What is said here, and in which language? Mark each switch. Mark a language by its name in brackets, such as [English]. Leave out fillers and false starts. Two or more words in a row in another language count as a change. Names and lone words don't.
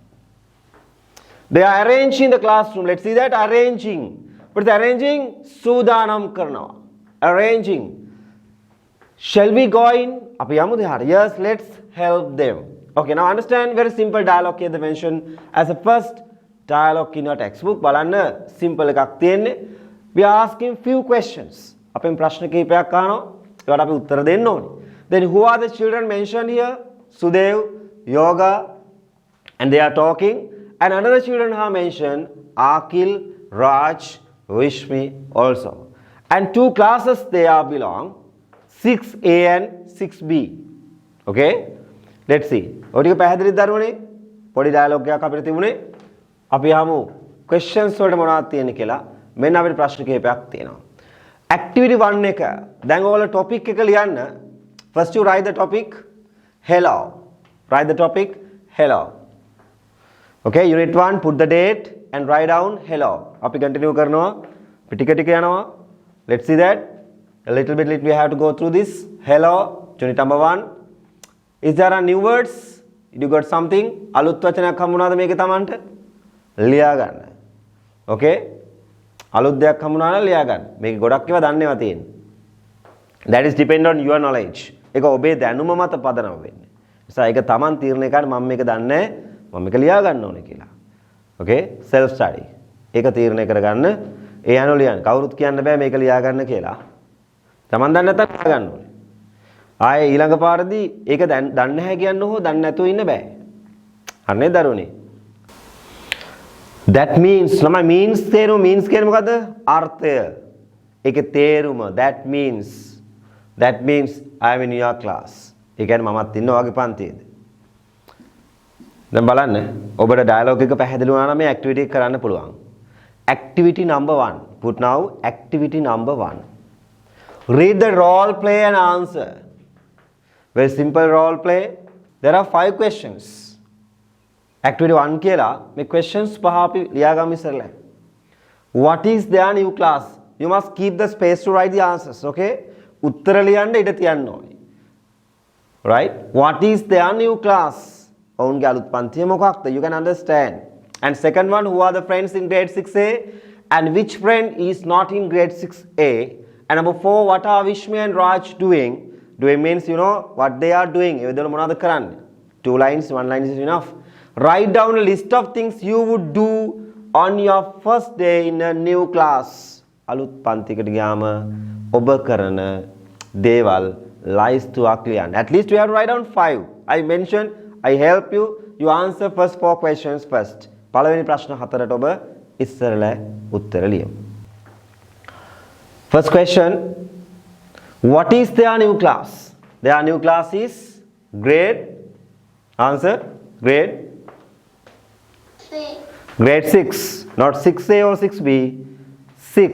[English] They are arranged in the classroom. Let's see that arranging. But the arranging, [Sinhala] සූදානම් කරන්න. [English] Arranging. Shall we go in? Yes, let's help them. Okay, now understand very simple dialogue here they mentioned as a first dialogue in your textbook. [Sinhala] Balanna simple එකක් තියෙන්නේ. [English] We are asking few questions. [Sinhala] අපෙන් ප්‍රශ්න කිහිපයක් අහනවා. ඒකට අපි උත්තර දෙන්න ඕනේ. [English] Then who are the children mentioned here? Sudev, Yoga, and they are talking. And another children are mentioned, Akil, Raj, Vishmi also. And 2 classes they are belong, 6A and 6B. Okay? Let's see. [Sinhala] ඔය ටික පැහැදිලිද දරුවනේ? පොඩි ඩයලොග් එකක් අපිට තිබුණේ. අපි අහමු questions වලට මොනවද තියෙන්නේ කියලා. මෙන්න අපිට ප්‍රශ්න කිහිපයක් තියෙනවා. Activity 1 එක. දැන් ඔයාලා topic එක ලියන්න. [English] First you write the topic hello. Write the topic hello. Okay, unit 1 put the date and write down hello. [Sinhala] අපි continue කරනවා. අපි ටික ටික යනවා. [English] Let's see that. A little bit we have to go through this. Hello, unit number 1. Is there a new words? You got something? [Sinhala] අලුත් වචනයක් හම්බුණාද මේකේ Tamanට? ලියා ගන්න. Okay? අලුත් දෙයක් හම්බුණා නම් ලියා ගන්න. මේක ගොඩක් ඒවා දන්නේවා තියෙන්නේ. [English] That is depend on your knowledge. [Sinhala] ඒක ඔබේ දැනුම මත පදනම වෙන්නේ. නිසා ඒක Taman තීරණය කරන්න මම මේක දන්නේ මම මේක ලියා ගන්න ඕනේ කියලා. Okay? [English] Self study. [Sinhala] ඒක තීරණය කරගන්න ඒ අනුව ලියන්න. කවුරුත් කියන්න බෑ මේක ලියා ගන්න කියලා. Taman දන්නේ නැත්නම් ලියා ගන්න ඕනේ. ආයේ ඊළඟ පාරදී ඒක දන්නේ නැහැ කියන්න හෝ දන්නේ නැතුව ඉන්න බෑ. අනේ දරුවනේ. [English] That means [Sinhala] ළමයි means තේරුම means කියන්නේ මොකද්ද? අර්ථය. ඒකේ තේරුම [English] that means I am in your class. [Sinhala] ඒ කියන්නේ මමත් ඉන්නවා වගේ පන්තියේදී. දැන් බලන්න ඔබට ඩයලොග් එක පැහැදිලි වුණා නම් මේ ඇක්ටිවිටි එක කරන්න පුළුවන්. [English] Activity number 1. Put now activity number 1. Read the role play and answer. Very simple role play. There are 5 questions. [Sinhala] Activity 1 කියලා මේ questions පහ අපි ලියාගමු ඉස්සරලා. [English] What is their new class? You must keep the space to write the answers, okay? [Sinhala] උත්තර ලියන්න ඉඩ තියන්න ඕනේ. [English] Right? What is their new class? [Sinhala] ඔවුන්ගේ අලුත් පන්තිය මොකක්ද? [English] You can understand. And second one, who are the friends in grade 6A? And which friend is not in grade 6A? And number 4, what are Vishmi and Raj doing? Doing means, you know, what they are doing. 2 lines, 1 line is enough. Write down a list of things you would do on your first day in a new class. [Sinhala] අලුත් පන්තිකට ගියාම ඔබ කරන දේවල් lies to Aklian. [English] At least we have to write down 5. I mentioned, I help you. You answer first 4 questions first. [Sinhala] පළවෙනි ප්‍රශ්න 4ට ඔබ ඉස්සරලා උත්තර ලියමු. [English] First question, what is their new class? Their new class is grade, answer, grade 6, not 6A or 6B, 6.